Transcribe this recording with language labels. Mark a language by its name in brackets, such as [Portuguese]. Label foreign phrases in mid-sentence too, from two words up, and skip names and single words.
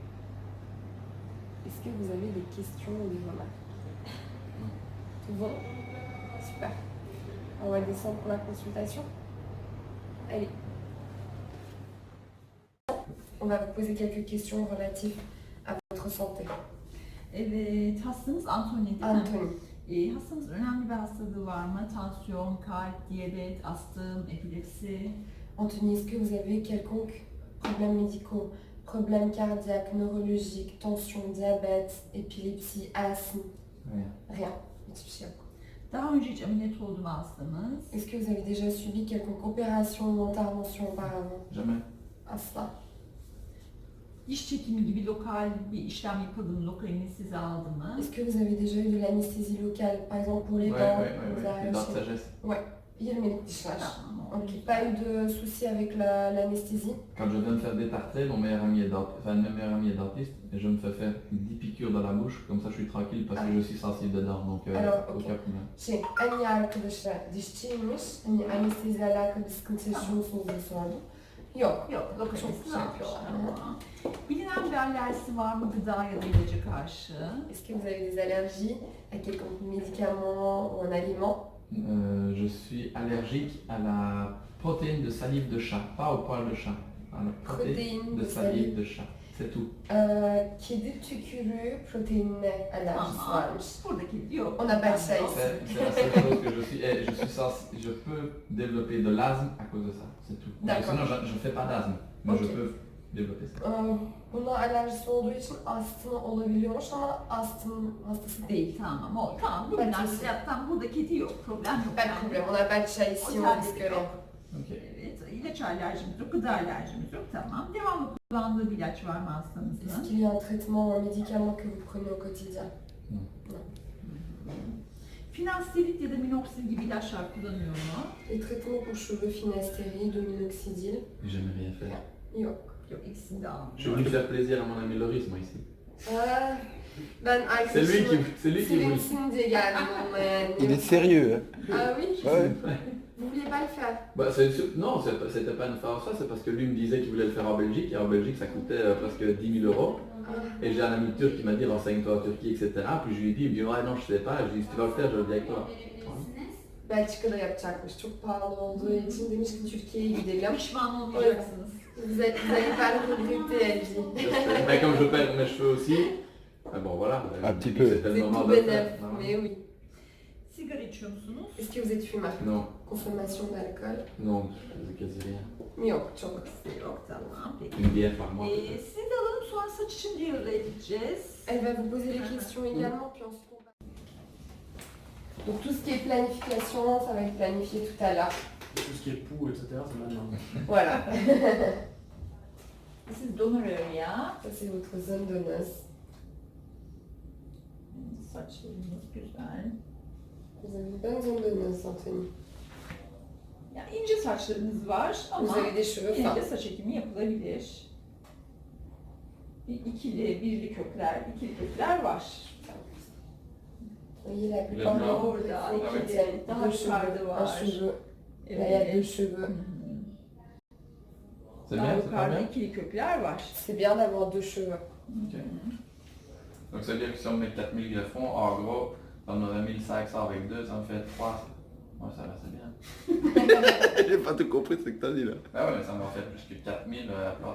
[French] Est-ce que vous avez des questions ou des remarques? Tout bon? Super. On va descendre pour la consultation. Allez. On va vous poser quelques questions relatives à votre santé. [Turkish] Evet, hastanız Anthony değil mi? Anthony. Hastanız önemli bir hastalığı var mı? Tansiyon, kalp, diyabet, astım, epilepsi. [French] Anthony, est-ce que vous avez quelconque problèmes médicaux, problèmes cardiaques, neurologiques, tension, diabète, épilepsie, asthme? Rien. [Turkish] Hiçbir şey yok. Daha önce hiç ameliyat oldu mu hastamız? [French] Est-ce que vous avez déjà subi quelconque opération ou intervention auparavant? Jamais. [Turkish] Asla. Diş çekimi gibi lokal bir işlem yapıldı mı? Lokal anestezi aldı mı? [French] Est-ce que vous avez déjà eu de l'anesthésie locale, par exemple pour les dents? Vous avez Les dents de arraché- sagesse. Ouais. 20 dişler. [Turkish] Tamam. Ok. [French] Pas eu de soucis avec l'anesthésie? Quand je viens de faire détartrer, mon meilleur ami est dentiste, enfin mon meilleur ami est dentiste, et je me fais faire 10 piqûres dans la bouche, comme ça je suis tranquille parce que je suis sensible dedans, donc Alors, aucun problème. [Turkish] En iyi arkadaşlar dişçiymiş. Hani anesteziyle alakalı sıkıntı yaşıyor musunuz diye sordu. Yok. Yok, lokal Çok anestezi şey almışlar. yapıyorlar. Tamam. Bilinen bir alerjisi var mı gıda ya da ilaca karşı? [French] Est-ce que vous avez des allergies à quelconque médicament ou un aliment? Je suis allergique à la protéine de salive de chat, pas au poil de chat. À la Protéine de salive de chat, c'est tout. [Turkish] Kedi tükürüğü proteinine alerjisi Tamam. varmış. Buradaki yok. [French] On n'a pas de chat [Turkish] Yok. [French] ici. C'est la seule chose que je suis. Et je peux développer de l'asthme à cause de ça, c'est tout. Mais D'accord. sinon, je ne fais pas d'asthme, mais je Ok. peux développer ça. [Turkish] Buna alerjisi olduğu için astımı olabiliyormuş ama astım hastası değil. Tamam, o tamam. Bu Ben binada kesin. zaten burada kedi yok, problem yok. [French] Pas de problème, on n'a pas de chat ici, on risque rien. Ok. [Turkish] Evet, ilaç alerjimiz yok, gıda alerjimiz yok, tamam. Devamlı kullandığı bir ilaç var mı [French] Est-ce [Turkish] hastamızın? [French] qu'il y a un traitement, un médicament que vous prenez au quotidien? [Turkish] Finasterid ya da minoxidil gibi ilaçlar kullanıyor mu? [French] Les traitements pour cheveux finasterid, minoxidil? Jamais rien fait. [Turkish] Yok. Yok, ikisini de almıyor. [French] Je suis venu faire plaisir à mon ami Loris, moi ici. [Turkish] Ben arkadaşımı [French] C'est lui qui voulait. [Turkish] sevinsin diye geldim onunla yani. [French] Il est sérieux, hein? Ah oui? Ouais. Vous vouliez pas le faire? Bah, non, c'était pas une fois ça, c'est parce que lui me disait qu'il voulait le faire en Belgique, et en Belgique ça coûtait presque 10 000 euros. Et j'ai un ami turc qui m'a dit renseigne-toi en Turquie, etc. Puis je lui ai dit, il me dit ouais non je sais pas, je lui ai dit si tu vas le faire, je le dis avec toi. [Turkish] Belçika'da yapacakmış. Çok pahalı olduğu için demiş ki Türkiye'ye gidelim. Pişman olmayacaksınız. [French] Vous allez pas le regretter, elle dit. Mais comme je perds mes cheveux aussi, bon voilà. Un petit peu. C'était le C'est moment tout de le bénef, faire. mais oui. [Turkish] Sigara içiyor musunuz? [French] Est-ce que vous êtes fumeur? Non, Consommation d'alcool? non, je faisais quasi rien. [Turkish] Yok, çok. Yok, tamam. Peki. [French] Une bière par mois. [Turkish] Sizi de alalım, sonra saç için diyalog edeceğiz. [French] Elle va vous poser des questions également, puis ensuite on va... Donc tout ce qui est planification, ça va être planifié tout à l'heure. Tout ce qui est poux, etc., c'est maintenant. Voilà. [Turkish] Siz donör ya. [French] Ça c'est votre zone de noces. [Turkish] Saçlarınız güzel. [French] Vous avez une bonne zone de noces, Anthony. [Turkish] Yani ince saçlarınız var [French] Vous [Turkish] ama [French] avez des cheveux [Turkish] yine de [French] fins. [Turkish] saç ekimi yapılabilir. Birli kökler var. [French] Vous voyez la Le plupart des blanc. couples [Turkish] Orada [French] font [Turkish] iki [French] qu'ils [Turkish] de [French] tiennent [Turkish] daha [French] deux cheveux, [Turkish] yukarıda [French] un [Turkish] var. [French] cheveu. Là, il y a deux cheveux. C'est [Turkish] Daha [French] bien, c'est pas [Turkish] yukarıda [French] bien. [Turkish] ikili kökler var. [French] C'est bien d'avoir deux cheveux. Ok. Donc ça veut dire que si on met 4000 greffons, en gros, on aurait 1500 avec 2, ça me fait 3. Ouais, ça va, c'est bien. J'ai pas tout compris ce que t'as dit là. Ah ouais, mais ça m'en fait plus que 4000 à plat.